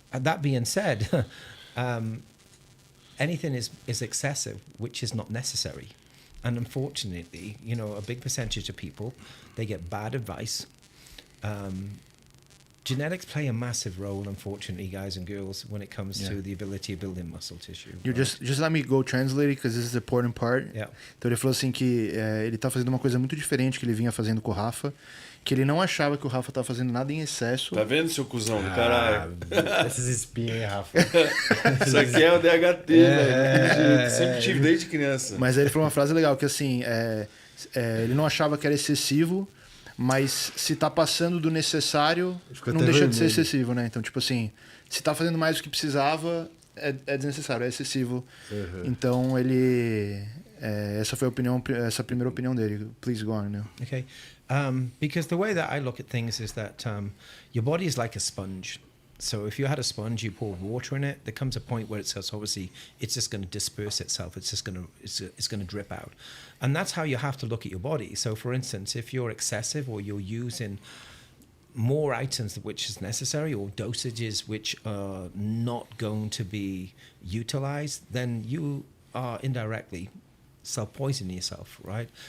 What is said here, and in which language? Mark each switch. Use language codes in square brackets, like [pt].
[en] And that being said, anything is excessive, which is not necessary. And unfortunately, you know, a big percentage of people, they get bad advice. Genetics play a massive role, unfortunately, guys and girls, when it comes to the ability of building muscle tissue. You just let me go translate because this is the important part. Yeah. [pt] Então ele falou assim que ele tá fazendo uma coisa muito diferente que ele vinha fazendo com o Rafa, que ele não achava que o Rafa tava fazendo nada em excesso. Tá vendo, seu cuzão do caralho? Esses espinhos, hein, Rafa? Isso aqui é o DHT, velho. Sempre tive desde criança. Mas aí ele falou uma frase legal, que assim, ele não achava que era excessivo, mas se tá passando do necessário, não deixa de ser excessivo, né? Então, tipo assim, se tá fazendo mais do que precisava, é desnecessário, é excessivo. Então, ele... essa foi essa primeira opinião dele. [en] Please go on, Neil. Okay. Because the way that I look at things is that your body is like a sponge. So if you had a sponge, you pour water in it, there comes a point where it's obviously it's just going to disperse itself. It's just going to drip out, and that's how you have to look at your body. So for instance, if you're excessive or you're using more items which is necessary or dosages which are not going to be utilized, then you are indirectly self-poisoning yourself, right?